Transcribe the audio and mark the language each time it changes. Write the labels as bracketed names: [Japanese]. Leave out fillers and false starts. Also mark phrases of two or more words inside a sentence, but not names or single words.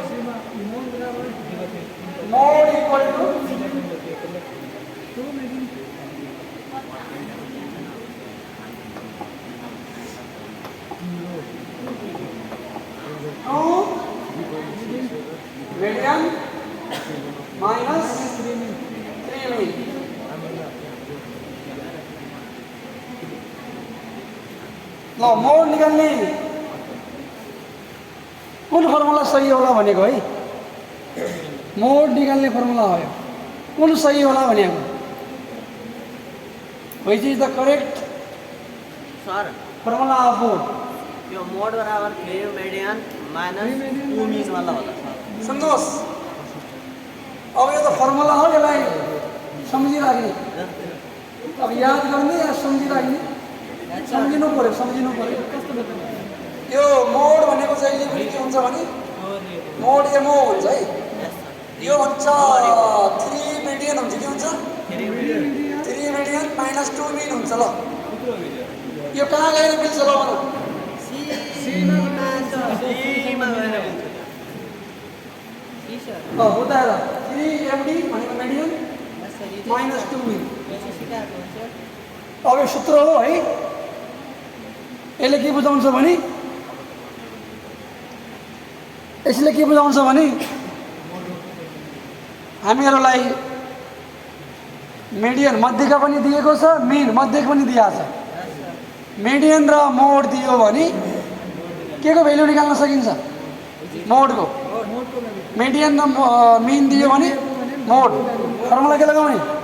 [English] more equal to 2 median minus 3 mean [Nepali] ल मोड निकाल्ने कुन फर्मुला सही होला भनेको है मोड निकाल्ने फर्मुला हो कुन सही होला भनेको [English] which is the correct [Nepali] सर [English] formula of mode [Nepali] यो मोड बराबर 3 [English] median minus [Nepali] 2 मीन वाला होला सर सुन्नुहोस् अब यो त फर्मुला हो यसलाई सम्झिराख्ने अब याद गर्ने या सम्झिराख्ने सम्झिनु पर्यो यो मोड भनेको चाहिँ अहिले पनि के हुन्छ भने मोड एमओ हुन्छ है यो भन्छ 3 मिडियन हुन्छ के हुन्छ 3 [English] median minus [Nepali] 2 मिन हुन्छ ल यो कहाँ गएर मिल्छ ल भनौँ सीमा गएर [Hindi] होता है [Nepali] 3 MD भनेको [English] median minus [Nepali] 2 मिन अब यो सूत्र हो है यसले के बुझाउँछ भने हामीहरूलाई मिडियन मध्यका पनि दिएको छ मिन मध्यको पनि दिएको छ मिडियन र मोड दियो भने के को भ्यालु निकाल्न सकिन्छ मोडको मिडियन र मिन दियो भने मोड फर्मुला के लगाउने